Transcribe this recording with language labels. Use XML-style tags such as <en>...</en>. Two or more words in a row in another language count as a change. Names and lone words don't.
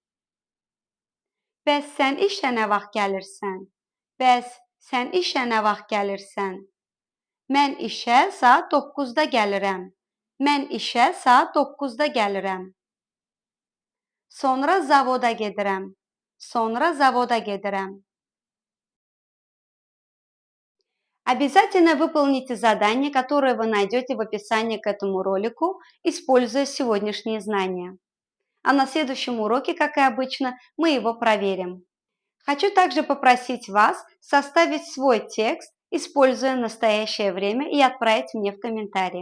<az>Bəs sən işə nə vaxt gəlirsən? Bəs sən işə nə vaxt gəlirsən? Mən işə saat 9-da gəlirəm. Mən işə saat 9-da gəlirəm. Sonra zavoda gedirəm. Sonra zavoda gedirəm.</az> <ru>Обязательно выполните задания, которые вы найдете в описании к этому ролику, используя сегодняшние знания. А на следующем уроке, как и обычно, мы его проверим. Хочу также попросить вас составить свой текст, используя настоящее время, и отправить мне в комментарии.</ru>